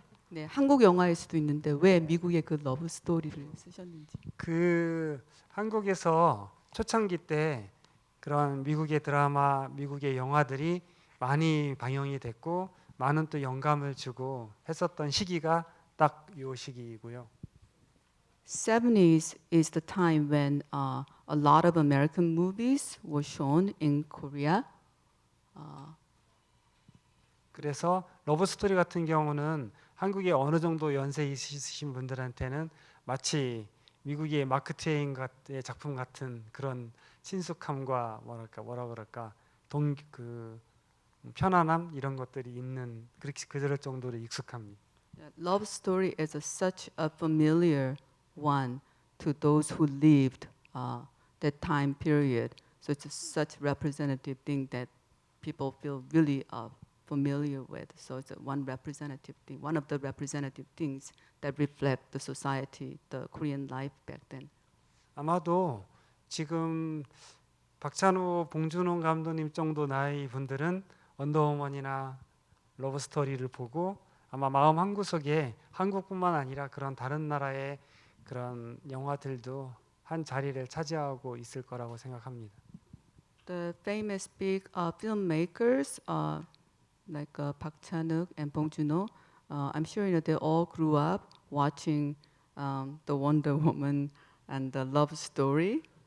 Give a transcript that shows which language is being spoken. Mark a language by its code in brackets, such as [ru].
[ko] 네, 한국 영화일 수도 있는데 왜 미국의 그 러브 스토리를 쓰셨는지. 그 한국에서 초창기 때 그런 미국의 드라마, 미국의 영화들이 많이 방영이 됐고 많은 또 영감을 주고 했었던 시기가 딱 요 시기이고요. [en] 70s is the time when a lot of American movies were shown in Korea. [ko] 그래서 러브 스토리 같은 경우는 한국에 어느 정도 연세 있으신 분들한테는 마치 미국의 마크 트웨인 같은 작품 같은 그런 친숙함과 뭐라 그럴까 그 편안함 이런 것들이 있는 그렇게 그럴 정도로 익숙합니다. [en] Love story is such a familiar one to those who lived that time period. So it's such representative thing that people feel really familiar with. So it's one representative thing, one of the representative things that reflect the society, the Korean life back then. [ko] 아마도 지금 박찬호, 봉준호 감독님 정도 나이 분들은 언더우먼이나 러브 스토리를 보고 아마 마음 한구석에 한국뿐만 아니라 그런 다른 나라의 그런 영화들도 한 자리를 차지하고 있을 거라고 생각합니다. [en] The famous big filmmakers like Park Chan-wook and Bong Joon-ho, I'm sure they all grew up watching the Wonder Woman and the love story.